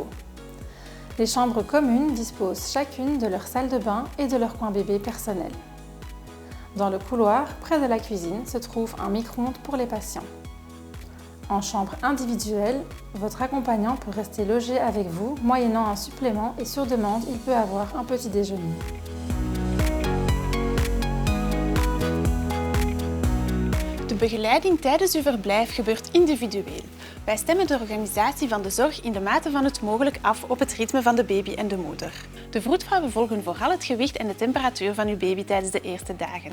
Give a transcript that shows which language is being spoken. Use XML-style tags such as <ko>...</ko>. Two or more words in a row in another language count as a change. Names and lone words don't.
<fr>Les chambres communes disposent chacune de leur salle de bain et de leur coin bébé personnel. Dans le couloir, près de la cuisine, se trouve un micro-ondes pour les patients. En chambre individuelle, votre accompagnant peut rester logé avec vous, moyennant un supplément et sur demande, il peut avoir un petit déjeuner.</fr> <nl>De begeleiding tijdens uw verblijf gebeurt individueel. Wij stemmen de organisatie van de zorg in de mate van het mogelijk af op het ritme van de baby en de moeder. De vroedvrouwen volgen vooral het gewicht en de temperatuur van uw baby tijdens de eerste dagen.</nl>